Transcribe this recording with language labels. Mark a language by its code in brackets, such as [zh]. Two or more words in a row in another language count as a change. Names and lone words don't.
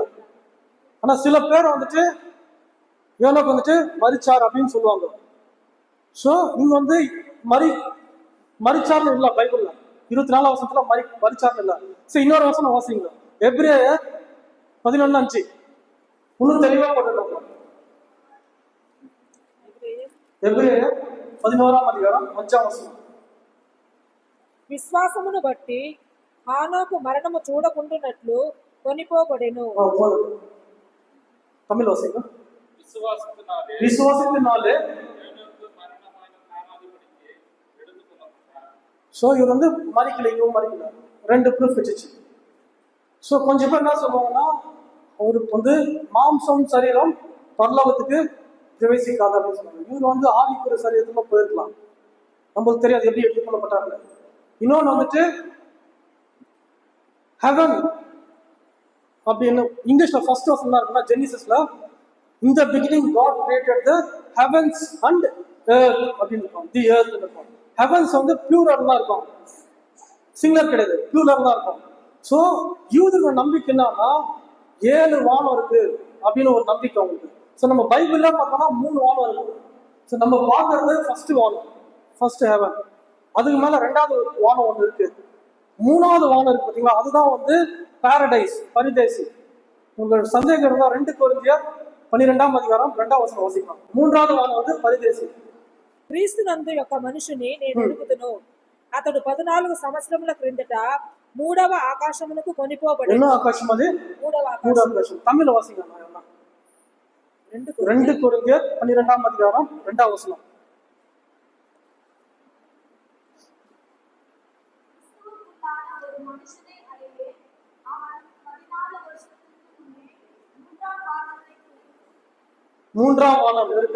[ta] ஆனா சில பேர் வந்துட்டு யோனாக்கு வந்துட்டு மரிச்சார் அப்படின்னு சொல்லுவாங்க. ஸோ இங்க வந்து மரிச்சார்னு இல்ல பைபிள்ல. 24 வருஷத்துல மரிச்சார்னு இல்ல. சரி, இன்னொரு வசனம் வாசிங்க. எபிரேயர் 11:5 இன்னும் தெளிவா போட்டுருக்காங்க. [te] ఎబ్రేయర్ 11:5 విశ్వాసమును బట్టి హానోకు మరణము చూడకుండానట్లు కొనిపోబడెను. [ta] தமிழ் வாசிங்க. விசுவாசத்தினாலே ஸோ இவர் வந்து மறிக்கல, இவங்க மறிக்கல, ரெண்டு ப்ரூஃப் வச்சுச்சு. ஸோ கொஞ்சம் பேர் என்ன சொல்லுவாங்கன்னா அவருக்கு வந்து மாம்சம் சரீரம் பரலோகத்துக்கு பிரவேசிக்காத அப்படின்னு சொன்னாங்க. இவர் வந்து ஆவிக்குரிய சரீரத்துல போயிருக்கலாம், நம்மளுக்கு தெரியாது எப்படி எடுத்துக்கொள்ளப்பட்டாங்க. இன்னொன்று வந்துட்டு ஹெவன் அப்படின்னு இங்கிலீஷ்ல ஃபர்ஸ்ட் வசனம் தான் இருக்குன்னா ஜெனிசிஸ்ல [en] in the beginning God created the heavens and earth [ta] அப்படின்னு இருக்கும். [en] the earth [ta] இருக்கும். ஹெவன்ஸ் வந்து பியூரல் தான் இருக்கும், சிங்குலர் கிடையாது, பியூரல் தான் இருக்கும். ஸோ யூதரோட நம்பிக்கை என்னன்னா 7 வானம் இருக்கு அப்படின்னு ஒரு நம்பிக்கை அவங்களுக்கு. ஸோ நம்ம பைபிள்ல பார்த்தோம்னா 3 வானம் இருக்கு. ஸோ நம்ம பார்க்கறது ஃபர்ஸ்ட் வானம், [en] first heaven. [ta] அதுக்கு மேல 2வது வானம் ஒன்று இருக்கு, 3வது வானம் இருக்கு பார்த்தீங்களா, அதுதான் வந்து பாரடைஸ், பரிதேசி. உங்களுக்கு சந்தேகம் இருந்தால் 2 கொரிந்தியர் 12:2 2வது வாசிக்கலாம். 3வது வானம் வந்து பரிதேசி. [te] క్రీస్తునందు యొక్క మనుషుని నేను ఎరుగుదును, అతడు 14 సంవత్సరముల క్రిందట 3వ ఆకాశమునకు కొనిపోబడెను. [ta] என்ன ஆகாசம் அது? 3వ ஆகாசம். தமிழ் வாசிக்கலாம். 2 கொரிந்தியர் 12:2 2வது. மூன்றாம் வானம் இருக்கா?